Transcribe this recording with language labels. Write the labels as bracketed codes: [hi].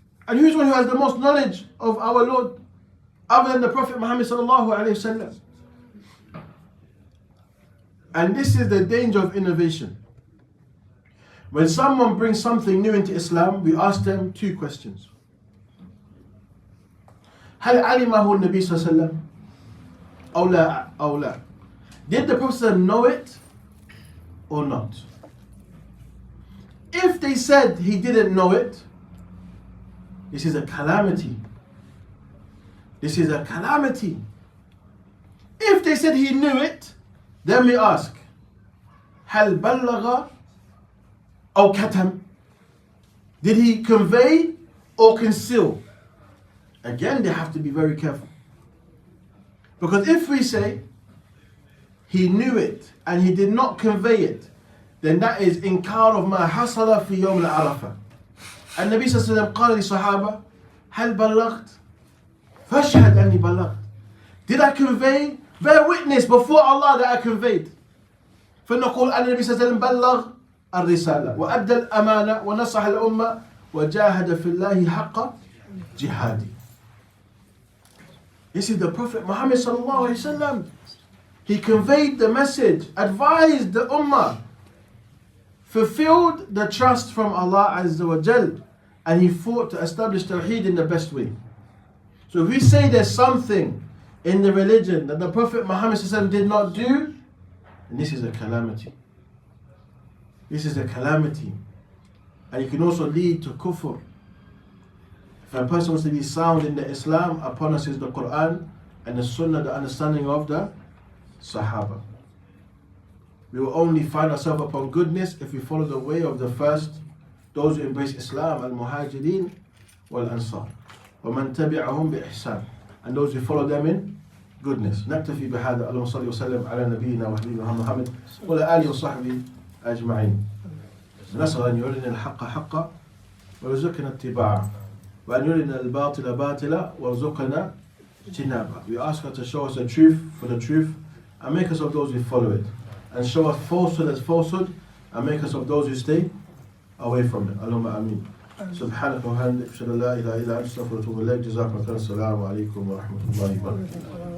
[en] And who is one who has the most knowledge of our Lord other than the Prophet Muhammad sallallahu alayhi wasallam? And this is the danger of innovation. When someone brings something new into Islam, we ask them two questions. [ar] هل علمه النبي صلى الله عليه وسلم أو لا? [en] Did the Prophet know it or not? If they said he didn't know it, this is a calamity. This is a calamity. If they said he knew it, then we ask, [ar] هل بلغ أو كتم? [en] Did he convey or conceal? Again, they have to be very careful. Because if we say he knew it and he did not convey it, then that is إنكار of [ar] ما حصل في يوم العرفة. النبي صلى الله عليه وسلم قال للصحابة هل بلغت؟ فاشهد أني بلغت. [en] Did I convey? Bear witness before Allah that I conveyed. [ar] فنقول أن النبي صلى الله عليه وسلم بلغ الرسالة وأدى الأمانة ونصح الأمة وجاهد في الله حق جهاده. [en] This is the Prophet Muhammad sallallahu alaihi wasallam. He conveyed the message, advised the ummah, fulfilled the trust from Allah Azza wa Jal, and he fought to establish Tawheed in the best way. So if we say there's something in the religion that the Prophet Muhammad sallallahu alaihi wasallam did not do, then this is a calamity. This is a calamity. And it can also lead to kufr. If a person wants to be sound in the Islam, upon us is the Quran and the Sunnah, the understanding of the Sahaba. We will only find ourselves upon goodness if we follow the way of the first, those who embrace Islam, al-Muhajirin wal-Ansar. [ar] وَمَنْ تَبِعَهُمْ بِإِحْسَانٍ. [en] And those who follow them in goodness. [ar] نكتفي بهذا. اللهم صل وسلم على نبينا وحبيبنا محمد وعلى آله وصحبه أجمعين. نسأل أن يرنا الحق حقا ويرزقنا اتباعه وأن يرنا الباطل باطلا ويرزقنا اجتنابه. [en] We ask her to show us the truth for the truth and make us of those who follow it, and show us falsehood as falsehood and make us of those who stay away from it. [ar] Allahumma ameen. سبحانك وبحمدك أشهد أن لا إله إلا أنت أستغفرك وأتوب إليك. جزاكم الله. السلام عليكم ورحمة الله وبركاته.